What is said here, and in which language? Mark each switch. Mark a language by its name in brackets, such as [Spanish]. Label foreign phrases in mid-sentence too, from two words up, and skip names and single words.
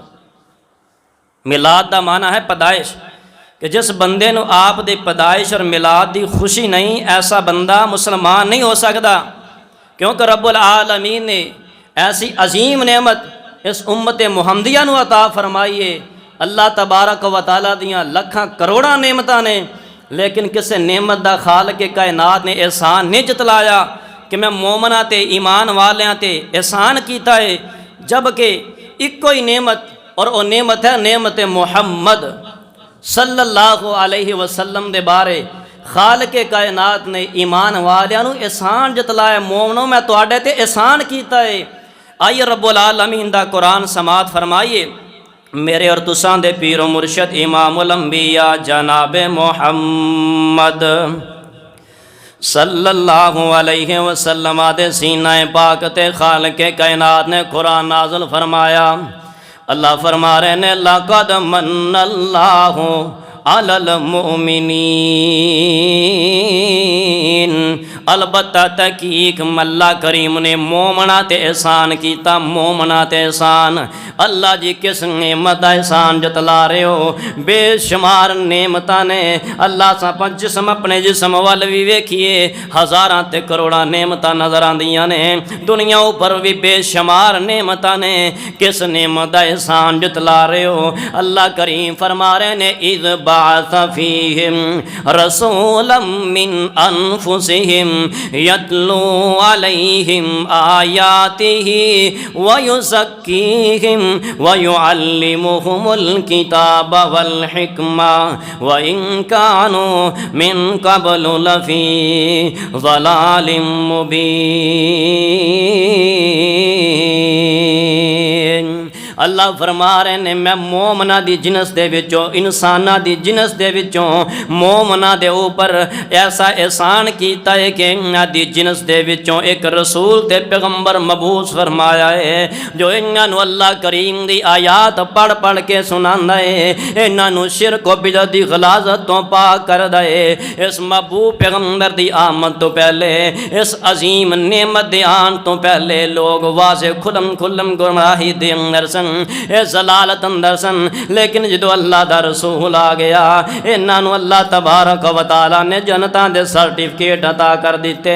[Punjabi] میلاد دا معنی ہے پیدائش، کہ جس بندے نو آپ دی پیدائش اور میلاد دی خوشی نہیں، ایسا بندہ مسلمان نہیں ہو سکتا، کیونکہ رب العالمین نے ایسی عظیم نعمت اس امت محمدیہ نو عطا فرمائیے۔ اللہ تبارک و تعالیٰ دیاں لکھاں کروڑاں نعمتاں نے، لیکن کسے نعمت دا خالق کائنات نے احسان نہیں جتلایا کہ میں مومنہ تے ایمان والیاں تے احسان کیتا ہے، جبکہ ایک کوئی نعمت، اور وہ نعمت ہے نعمت محمد صلی اللہ علیہ وسلم دے بارے خالق کائنات نے ایمان والیاں نو احسان جتلایا، مومنوں میں تواڈے تے احسان کیتا ہے۔ آئیے رب العالمین دا قرآن سماعت فرمائیے، میرے اور تساں دے پیر و مرشد امام الانبیاء جناب محمد صلی اللہ علیہ وسلم دے سینہ پاک تے خالق کائنات نے قرآن نازل فرمایا۔ [Arabic] اللہ [Punjabi] فرما رہے نے [Arabic] لَقَدْ مَنَّ اللَّهُ عَلَى الْمُؤْمِنِينَ، [Punjabi] البتہ تحقیق اللہ کریم نے مومنہ تے احسان کیتا، مومنہ تے احسان۔ اللہ جی کس نعمت دا احسان جتلا رہے ہو، بے شمار نعمتاں نے۔ اللہ ساں جسم اپنے جسم وال بھی ویکھیے، ہزاراں تے کروڑاں نعمتاں نظر آندیاں نے، دنیا اوپر بھی بے شمار نعمتاں نے، کس نعمت دا احسان جتلا رہے ہو۔ اللہ کریم فرما رہے نے [Arabic] اذ بعث فیہم رسولا من انفسہم یتلو علیہم آیاتہ ویزکیہم ویعلمہم الکتاب والحکمہ وإن کانوا من قبل لفی ضلال مبین۔ [Punjabi] اللہ فرما رہے نے میں مومنہ دی جنس دے وچوں، انسانہ دی جنس دے وچوں مومنہ دے اوپر ایسا احسان کیتا ہے کہ انہاں دی جنس دے وچوں ایک رسول تے پیغمبر مبعوث فرمایا ہے، جو انہاں نو اللہ کریم دی آیات پڑھ پڑھ کے سناندا ہے، انہاں نو شرک و بدعت دی غلاظت تو پاک کردا ہے۔ اس محبوب پیغمبر دی آمد تو پہلے، اس عظیم نعمت دے آن تو پہلے لوگ واضح کھلم کھلم گمراہی دے اندر سن، اے ضلالت اندر سن، لیکن جدو اللہ دا رسول آ گیا، انہاں نو اللہ تبارک و تعالیٰ نے جنتاں دے سرٹیفکیٹ عطا کر دیتے۔